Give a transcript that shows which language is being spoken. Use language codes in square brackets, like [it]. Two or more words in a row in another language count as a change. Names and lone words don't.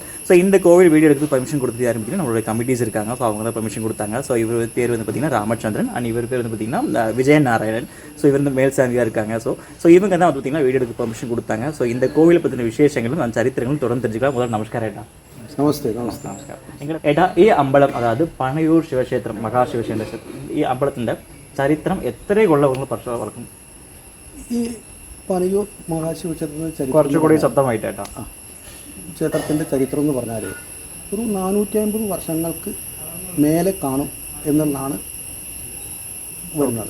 [ta] ஸோ இந்த கோவில் வீடியோ எடுத்து பர்மிஷன் கொடுத்து யாரும் பார்த்தீங்கன்னா நம்மளுடைய கமிட்டிஸ் இருக்காங்க. ஸோ அவங்க தான் பர்மிஷன் கொடுத்தாங்க. ஸோ இவர் பேர் வந்து பார்த்திங்கன்னா ராமச்சந்திரன் அண்ட் இவர் பேர் வந்து பார்த்திங்கன்னா விஜயநாராயணன். ஸோ இவர் வந்து மேல் சாந்தியாக இருக்காங்க. ஸோ இவங்க தான் வந்து பார்த்திங்கன்னா வீடியோ எடுத்து பர்மிஷன் கொடுத்தாங்க. ஸோ இந்த கோவிலை பற்றின விசேஷங்களும் அந்த சரித்திரங்களும் தொடர்ந்து தெரிஞ்சுக்கலாம். முதல்ல நமஸ்காரம் ஏட்டா. நமஸ்தே. நமஸ்தே. நமஸ்காரம். [ml] எங்களை ஏட்டா ഈ അമ്പലം, അതായത് പനയൂർ ശിവക്ഷേത്രം, മഹാശിവക്ഷേത്രം, ഈ അമ്പലത്തിൻ്റെ ചരിത്രം എത്ര കൊല്ലം വർഷം? ഈ പനയൂർ മഹാശിവക്ഷേത്രത്തിൻ്റെ ചരിത്രം കുറച്ചുകൂടി ശബ്ദമായിട്ടേട്ടാ. ക്ഷേത്രത്തിൻ്റെ ചരിത്രം എന്ന് പറഞ്ഞാൽ ഒരു 450 വർഷങ്ങൾക്ക് മേലെ കാണും എന്നുള്ളതാണ് വരുന്നത്.